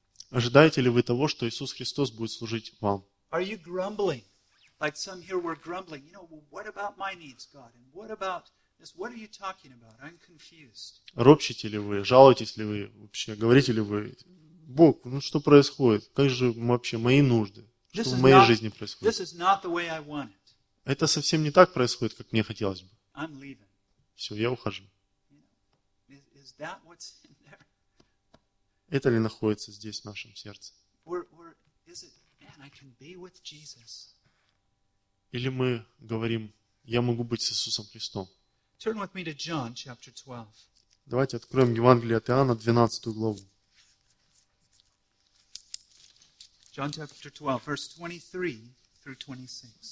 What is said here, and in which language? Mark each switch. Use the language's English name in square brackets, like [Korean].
[Russian] Ожидаете ли вы того, что Иисус Христос будет служить вам? [English] Are you grumbling? Like some here were grumbling. You know, well, what about my needs, God? And what about this? What are you talking about? I'm confused. [Russian] Ропщите ли вы? Жалуетесь ли вы вообще? Говорите ли вы: Бог, ну что происходит? Как же вообще мои нужды? Что в моей жизни происходит? [English] This is not the way I want it. [Russian] Это совсем не так происходит, как мне хотелось бы. [English] I'm leaving. [Russian] Все, я ухожу. [English] Is that what's in there? [Russian] Это ли находится здесь, в нашем сердце? [English] Or is it, man, I can be with Jesus. [Russian] Или мы говорим: я могу быть с Иисусом Христом. [English] Turn with me to John, chapter 12. [Russian] Давайте откроем Евангелие от Иоанна, 12 главу. [English] John chapter 12, verse 23 through 26.